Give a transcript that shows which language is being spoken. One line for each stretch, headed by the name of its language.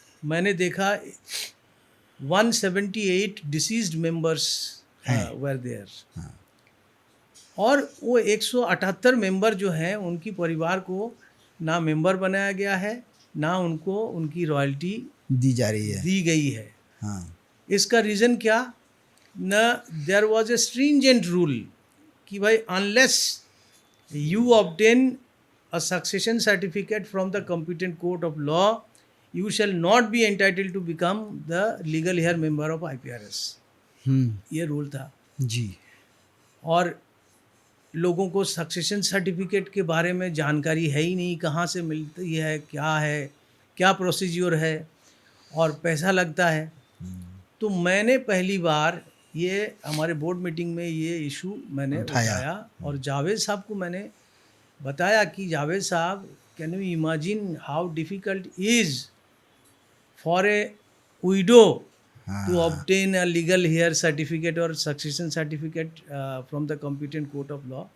Hindi: मैंने देखा 178 deceased members हैं।
English: Were there.
Hindi: और वो 178 मेंबर जो हैं उनकी परिवार को ना मेंबर बनाया गया है, ना उनको उनकी रॉयल्टी दी जा रही है। दी गई है। हाँ। इसका रीज़न क्या?
English: न there was a stringent rule
Hindi: कि भाई
English: Unless you obtain a succession certificate from the competent court of law, you shall not be entitled to become the legal heir member of IPRS.
Hindi: ये rule था। जी। और लोगों को succession certificate के बारे में जानकारी है ही नहीं, कहाँ से मिलती है, क्या प्रोसीज्योर है, और पैसा लगता है। तो मैंने पहली बार ये हमारे बोर्ड मीटिंग में ये इशू मैंने उठाया और जावेद साहब को मैंने बताया कि जावेद साहब,
English: Can you imagine how difficult is for a widow to obtain a legal heir certificate or succession certificate from the competent court of law.